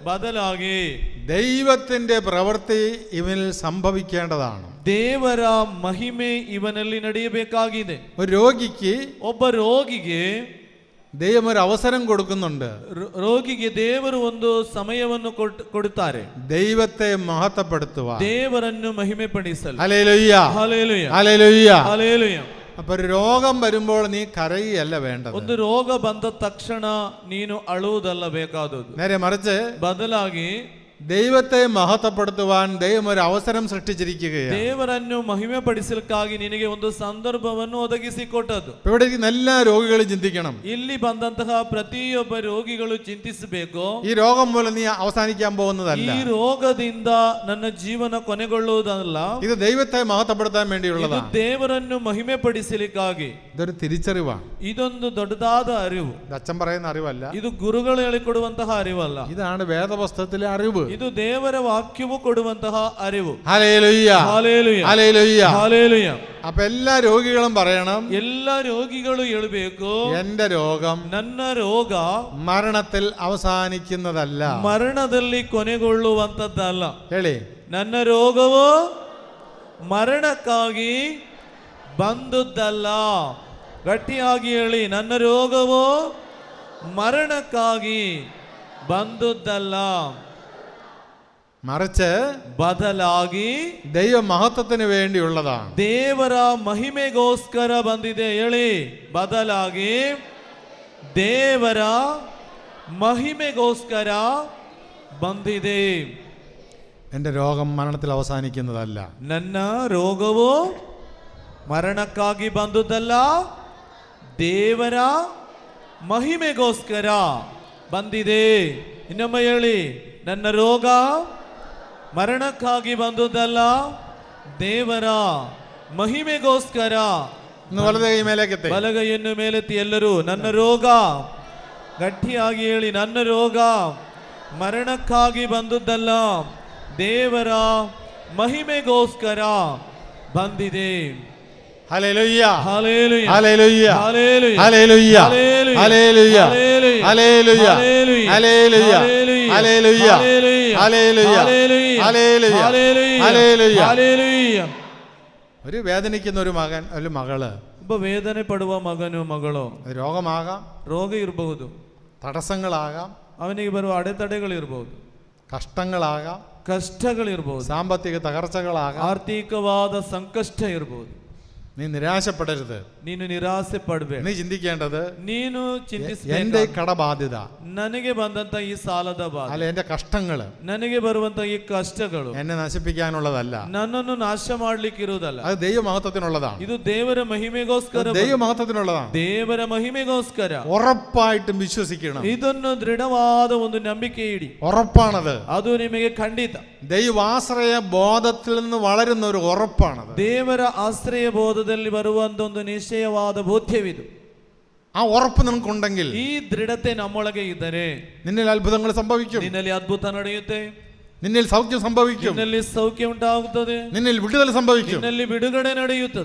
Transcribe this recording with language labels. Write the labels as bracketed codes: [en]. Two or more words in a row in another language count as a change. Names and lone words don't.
[kn] ಬದಲಾಗಿ [ml] ദൈവത്തിന്റെ പ്രവൃത്തി ഇവനിൽ സംഭവിക്കേണ്ടതാണ്. [kn] ದೇವರ ಮಹಿಮೆ ಇವನಲ್ಲಿ ನಡೆಯಬೇಕಾಗಿದೆ. [ml] ഒരു രോഗിക്ക് [kn] ಒಬ್ಬ ರೋಗಿಗೆ [ml] ദൈവം ഒരു അവസരം കൊടുക്കുന്നുണ്ട്. [kn] ರೋಗಿಗೆ ದೇವರು ಒಂದು ಸಮಯವನ್ನು ಕೊಡುತ್ತಾರೆ, [ml] ദൈവത്തെ മഹത്വപ്പെടുത്തുക, [kn] ದೇವರನ್ನು ಮಹಿಮೆ ಪಡಿಸಲು. [ml] ഹല്ലേലൂയ, [kn] ಹಲ್ಲೆಲೂಯ, [ml] ഹല്ലേലൂയ, [kn] ಹಲ್ಲೆಲೂಯ. [ml] അപ്പൊ ഒരു രോഗം വരുമ്പോൾ നീ കരയുകയല്ല വേണ്ടത്. [kn] ಒಂದು ರೋಗ ಬಂದ ತಕ್ಷಣ ನೀನು ಅಳುವುದಲ್ಲ ಬೇಕಾದದ್ದು, [ml] നേരെ മറിച്ച് [kn] ಬದಲಾಗಿ [ml] ദൈവത്തെ മഹത്വപ്പെടുത്തുവാൻ ദൈവം ഒരു അവസരം സൃഷ്ടിച്ചിരിക്കുകയാണ്. [kn] ದೇವರನ್ನು ಮಹಿಮೆ ಪಡಿಸಲಿಕ್ಕಾಗಿ ನಿನಗೆ ಒಂದು ಸಂದರ್ಭವನ್ನು ಒದಗಿಸಿಕೊಟ್ಟದ್ದು. [ml] ഇവിടെ ഇരിക്കുന്ന എല്ലാ രോഗികളും ചിന്തിക്കണം, [kn] ಇಲ್ಲಿ ಬಂದಂತಹ ಪ್ರತಿಯೊಬ್ಬ ರೋಗಿಗಳು ಚಿಂತಿಸಬೇಕು, [ml] ഈ രോഗം മൂലം നീ അവസാനിക്കാൻ പോകുന്നതല്ല, [kn] ಈ ರೋಗದಿಂದ ನನ್ನ ಜೀವನ ಕೊನೆಗೊಳ್ಳುವುದಲ್ಲ, [ml] ഇത് ദൈവത്തെ മഹത്വപ്പെടുത്താൻ [kn] ಇದು [ml] വേണ്ടിയുള്ളതാണ്. [kn] ದೇವರನ್ನು ಮಹಿಮೆ ಪಡಿಸಲಿಕ್ಕಾಗಿ. [ml] ഇതൊരു തിരിച്ചറിവാണ്. [kn] ಇದೊಂದು ದೊಡ್ಡದಾದ ಅರಿವು. [ml] ഇത് അച്ഛൻ പറയുന്ന അറിവല്ല, [kn] ಇದು ಗುರುಗಳು ಹೇಳಿಕೊಡುವಂತಹ ಅರಿವಲ್ಲ, [ml] ഇതാണ് വേദപുസ്തകത്തിലെ അറിവ്. [kn] ಇದು ದೇವರ ವಾಕ್ಯವು ಕೊಡುವಂತಹ ಅರಿವು. [ml] ഹല്ലേലൂയ, ഹല്ലേലൂയ, ഹല്ലേലൂയ. ഹല്ലേലൂയ. അപ്പൊ എല്ലാ രോഗികളും പറയണം, [kn] ಎಲ್ಲ ರೋಗಿಗಳು ಹೇಳಬೇಕು, [ml] എന്റെ രോഗം [kn] ನನ್ನ ರೋಗ [ml] മരണത്തിൽ അവസാനിക്കുന്നതല്ല. [kn] ಮರಣದಲ್ಲಿ ಕೊನೆಗೊಳ್ಳುವಂತದ್ದಲ್ಲ. ಹೇಳಿ, ನನ್ನ ರೋಗವು ಮರಣಕ್ಕಾಗಿ ಬಂದದ್ದಲ್ಲ. ಗಟ್ಟಿಯಾಗಿ ಹೇಳಿ, ನನ್ನ ರೋಗವು ಮರಣಕ್ಕಾಗಿ ಬಂದದ್ದಲ್ಲ, [ml] മറിച്ച് [kn] ಬದಲಾಗಿ [ml] ദൈവ മഹത്വത്തിന് വേണ്ടിയുള്ളതാണ്. [kn] ದೇವರ ಮಹಿಮೆಗೋಸ್ಕರ ಬಂದಿದೆ. ಹೇಳಿ, ಬದಲಾಗಿ ದೇವರ ಮಹಿಮೆಗೋಸ್ಕರ ಬಂದಿದೆ. [ml] എന്റെ രോഗം മരണത്തിൽ അവസാനിക്കുന്നതല്ല. [kn] ನನ್ನ ರೋಗವು ಮರಣಕ್ಕಾಗಿ ಬಂದುದಲ್ಲ, ದೇವರ ಮಹಿಮೆಗೋಸ್ಕರ ಬಂದಿದೆ. ಇನ್ನೊಮ್ಮೆ ಹೇಳಿ, ನನ್ನ ರೋಗ ಮರಣಕ್ಕಾಗಿ ಬಂದುದಲ್ಲ, ದೇವರ ಮಹಿಮೆಗೋಸ್ಕರ. [ml] വലത് കൈ മേലേക്കെത്തി, [kn] ಬಲಗೈಯನ್ನು ಮೇಲೆತ್ತಿ ಎಲ್ಲರೂ. ನನ್ನ ರೋಗ, ಗಟ್ಟಿಯಾಗಿ ಹೇಳಿ, ನನ್ನ ರೋಗ ಮರಣಕ್ಕಾಗಿ ಬಂದುದಲ್ಲ, ದೇವರ ಮಹಿಮೆಗೋಸ್ಕರ ಬಂದಿದೆ. [ml] ഹല്ലേലൂയ, ഹല്ലേലൂയ, ഹല്ലേലൂയ, ഹല്ലേലൂയ, ഹല്ലേലൂയ, ഹല്ലേലൂയ, ഹല്ലേലൂയ, ഹല്ലേലൂയ, ഹല്ലേലൂയ, ഹല്ലേലൂയ, ഹല്ലേലൂയ, ഹല്ലേലൂയ, ഹല്ലേലൂയ, ഹല്ലേലൂയ, ഹല്ലേലൂയ, ഹല്ലേലൂയ, ഹല്ലേലൂയ. ഹല്ലേലൂയ. ഒരു വേദനിക്കുന്ന ഒരു മകൻ, ഒരു മകള്, [kn] ಒಬ್ಬ ವೇದನೆ ಪಡುವ ಮಗನು ಮಗಳು, [ml] അത് രോഗമാകാം, [kn] ರೋಗ ಇರಬಹುದು, [ml] തടസ്സങ്ങളാകാം, [kn] ಅವನಿಗೆ ಬರುವ ಅಡೆತಡೆಗಳಿರಬಹುದು, [ml] കഷ്ടങ്ങളാകാം, [kn] ಕಷ್ಟಗಳಿರಬಹುದು, [ml] സാമ്പത്തിക തകർച്ചകളാകാം. [kn] ಆರ್ಥಿಕವಾದ ಸಂಕಷ್ಟ ಇರಬಹುದು. [ml] നീ നിരാശപ്പെടരുത്. [kn] ನೀನು ನಿರಾಸೆ ಪಡಬೇಡ. [ml] നീ ചിന്തിക്കേണ്ടത്, [kn] ನೀನು [ml] എന്റെ [kn] ಚಿಂತಿಸಬೇಕು, [ml] കടബാധ്യത, [kn] ನನಗೆ ಬಂದಂತ ಈ ಸಾಲದ ಬಾಧೆ, [ml] അല്ല എന്റെ കഷ്ടങ്ങള് [kn] ನನಗೆ ಬರುವಂತ ಈ ಕಷ್ಟಗಳು [ml] എന്നെ നശിപ്പിക്കാനുള്ളതല്ല, [kn] ನನ್ನನ್ನು ನಾಶ ಮಾಡ್ಲಿಕ್ಕಿರುವುದಲ್ಲ. [ml] അത് ദൈവമഹത്വത്തിനുള്ളതാണ്. [kn] ಇದು ದೇವರ ಮಹಿಮೆಗೋಸ್ಕರ, [ml] ദൈവമഹത്വത്തിനുള്ളതാണ്. [kn] ದೇವರ ಮಹಿಮೆಗೋಸ್ಕರ. [ml] ഉറപ്പായിട്ടും വിശ്വസിക്കണം. [kn] ಇದನ್ನು ದೃಢವಾದ ಒಂದು ನಂಬಿಕೆ ಇಡಿ, [ml] ഉറപ്പാണത്. [kn] ಅದು ನಿಮಗೆ ಖಂಡಿತ. [ml] ദൈവാശ്രയ ബോധത്തിൽ നിന്ന് വളരുന്ന ഒരു ഉറപ്പാണത്. [kn] ದೇವರ ಆಶ್ರಯ ಬೋಧದಲ್ಲಿ ಬರುವಂತ ಒಂದು ನಿಶ್ಚಯವಾದ ಬೋಧ್ಯವಿದು. [ml] ആ ഉറപ്പ് നിനക്കുണ്ടെങ്കിൽ [kn] ಈ ದೃಢತೆ ನಮ್ಮೊಳಗೆ ಇದ್ದರೆ [ml] നിന്നിൽ അത്ഭുതങ്ങൾ സംഭവിക്കും, [kn] ನಿನ್ನಲ್ಲಿ ಅದ್ಭುತ ನಡೆಯುತ್ತೆ, [ml] നിന്നിൽ സൗഖ്യം സംഭവിക്കും, [kn] ನಿನ್ನಲ್ಲಿ ಸೌಖ್ಯ ಉಂಟಾಗುತ್ತದೆ, [ml] നിന്നിൽ വിടുതൽ സംഭവിക്കും. [kn] ನಿನ್ನಲ್ಲಿ ಬಿಡುಗಡೆ ನಡೆಯುತ್ತದೆ.